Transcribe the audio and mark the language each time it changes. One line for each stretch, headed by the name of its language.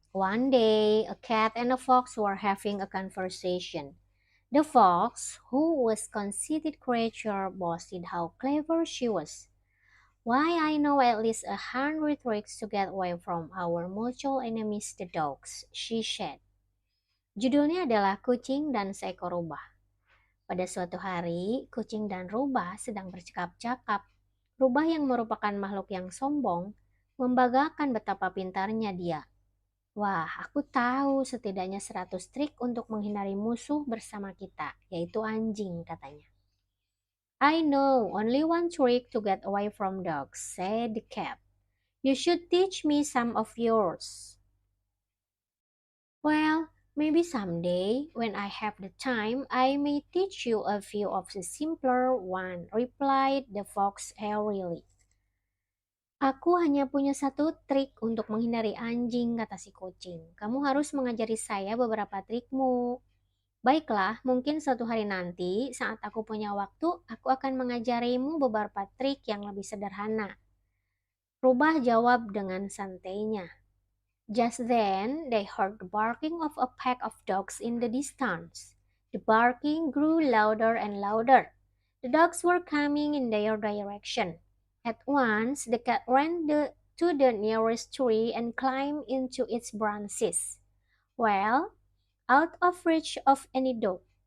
English: One day, a cat and a fox were having a conversation. The fox, who was a conceited creature, boasted how clever she was. Why, I know at least 100 tricks to get away from our mutual enemies, the dogs, she said.
Indonesian: Judulnya adalah Kucing dan Seekor Rubah. Pada suatu hari, kucing dan rubah sedang bercakap-cakap. Rubah yang merupakan makhluk yang sombong, membanggakan betapa pintarnya dia. Wah, aku tahu setidaknya 100 trik untuk menghindari musuh bersama kita, yaitu anjing, katanya.
English: I know only one trick to get away from dogs, said the cat. You should teach me some of yours. Well, maybe someday, when I have the time, I may teach you a few of the simpler one, replied the fox airily.
Indonesian: Aku hanya punya satu trik untuk menghindari anjing, kata si kucing. Kamu harus mengajari saya beberapa trikmu. Baiklah, mungkin suatu hari nanti, saat aku punya waktu, aku akan mengajarimu beberapa trik yang lebih sederhana. Rubah jawab dengan santainya.
English: Just then, they heard the barking of a pack of dogs in the distance. The barking grew louder and louder. The dogs were coming in their direction. At once, the cat ran to the nearest tree and climbed into its branches, well, out of reach of any dog.